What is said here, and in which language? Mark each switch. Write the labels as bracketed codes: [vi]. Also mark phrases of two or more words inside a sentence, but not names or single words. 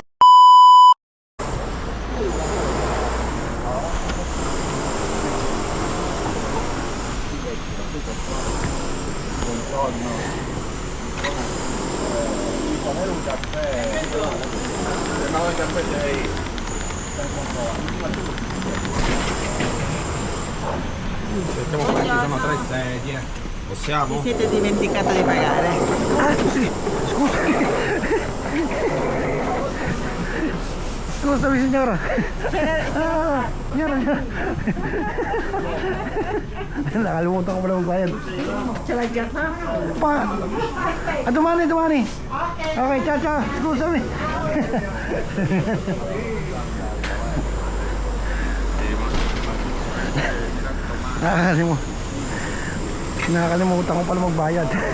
[it] Un caffè, no, il caffè sei cerchiamo qua, ci sono 3 sedie. Possiamo? Ti siete dimenticato di pagare? Ah, sì, scusi. Scusami signora. Signora. [tl] Nakalimutan ko pala magbayad. Pa! Dumani. [it] Okay, ciao. Scusami. [tl] Nakalimutan ko pala magbayad.